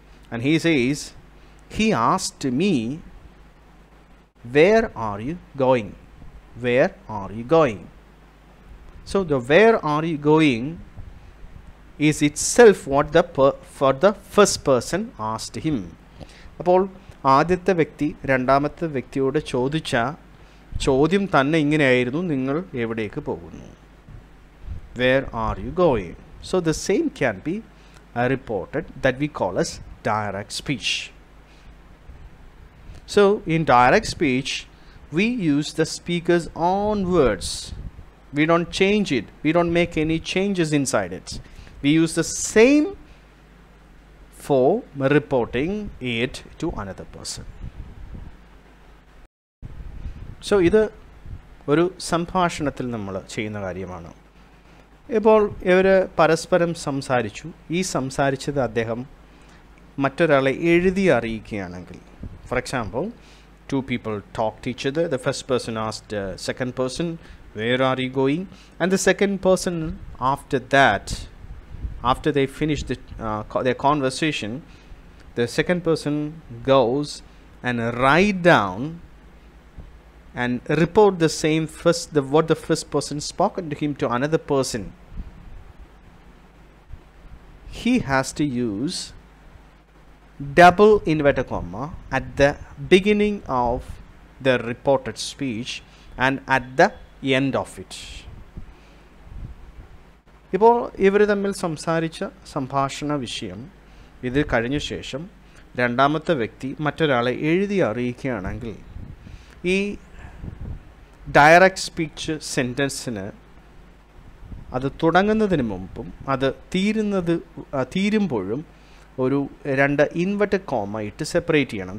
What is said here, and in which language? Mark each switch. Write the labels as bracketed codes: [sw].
[en] And he says, he asked me, where are you going? Where are you going? So the where are you going is itself what for the first person asked him. [ml] അപ്പോൾ ആദ്യത്തെ വ്യക്തി രണ്ടാമത്തെ വ്യക്തിയോട് ചോദിച്ച ചോദ്യം തന്നെ ഇങ്ങനെയായിരുന്നു, നിങ്ങൾ എവിടേക്ക് പോകുന്നു? [en] Where are you going? So the same can be reported that we call as direct speech. So in direct speech, we use the speaker's own words. We don't change it. We don't make any changes inside it. We use the same for reporting it to another person. [ml] So ഇത് ഒരു സംഭാഷണത്തിൽ നമ്മൾ ചെയ്യുന്ന കാര്യമാണ്. ഇപ്പോൾ ഇവർ പരസ്പരം സംസാരിച്ചു. ഈ സംസാരിച്ചത് അദ്ദേഹം മറ്റൊരാളെ എഴുതി അറിയിക്കുകയാണെങ്കിൽ, [en] for example, two people talked to each other. The first person asked the second person, where are you going? And the second person, after that, after they finish their conversation, the second person goes and write down and report the same what the first person spoken to him to another person. He has to use double inverted comma at the beginning of the reported speech and at the end of it. [ml] ഇപ്പോൾ ഇവർ തമ്മിൽ സംസാരിച്ച സംഭാഷണ വിഷയം ഇത് കഴിഞ്ഞ ശേഷം രണ്ടാമത്തെ വ്യക്തി മറ്റൊരാളെ എഴുതി അറിയിക്കുകയാണെങ്കിൽ, ഈ ഡയറക്റ്റ് സ്പീച്ച് സെൻറ്റൻസിന് അത് തുടങ്ങുന്നതിന് മുമ്പും അത് തീരുമ്പോഴും ഒരു രണ്ട് ഇൻവെർട്ടഡ് കോമ ഇട്ട് സെപ്പറേറ്റ് ചെയ്യണം.